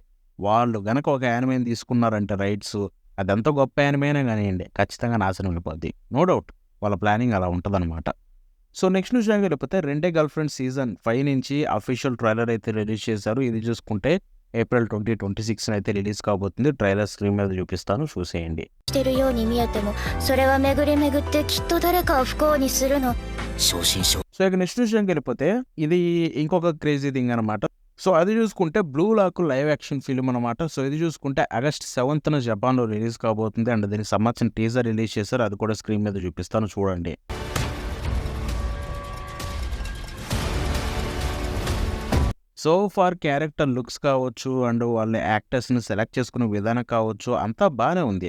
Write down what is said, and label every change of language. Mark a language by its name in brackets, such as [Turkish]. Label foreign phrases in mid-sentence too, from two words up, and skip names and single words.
[Telugu] వాళ్ళు గనక ఒక యానిమేని తీసుకున్నారంటే రైట్స్, అదెంత గొప్ప యానిమేనే కానియండి ఖచ్చితంగా నాశనం అయిపోద్ది. [English] no doubt [Telugu] వాళ్ళ ప్లానింగ్ అలా ఉంటదనమాట. సో, నెక్స్ట్ విషయానికి వెళ్ళిపోతే రెండే గర్ల్ ఫ్రెండ్ సీజన్ 5 నుంచి [English] official trailer [Telugu] అయితే రిలీజ్ చేశారు. ఇది చూసుకుంటే ఏప్రిల్ 2026 అయితే రిలీజ్ కాబోతుంది. [English] trailer screen [Telugu] మీద చూపిస్తాను చూసేయండి. [Japanese] してるように見えてもそれは巡り巡ってきっと誰かを不幸にするの。正真正 [Telugu] సో, ఇక నెక్స్ట్ విషయానికి వెళ్ళిపోతే ఇది ఇంకొక [English] crazy thing [Telugu] అనమాట. సో, అది చూసుకుంటే బ్లూ లాక్ [English] live action film [Telugu] అనమాట. సో, ఇది చూసుకుంటే ఆగస్ట్ 7న జపాన్‌లో రిలీజ్ కాబోతుంది. అండ్ దీనికి సంబంధించిన [English] teaser release [Telugu] చేశారు. అది కూడా స్క్రీన్ మీద చూపిస్తాను చూడండి. [English] so far character looks [Telugu] కావచ్చు అండ్ వాళ్ళ [English] actorsని select [Telugu] చేసుకునే విధానం కావచ్చు అంతా బానే ఉంది.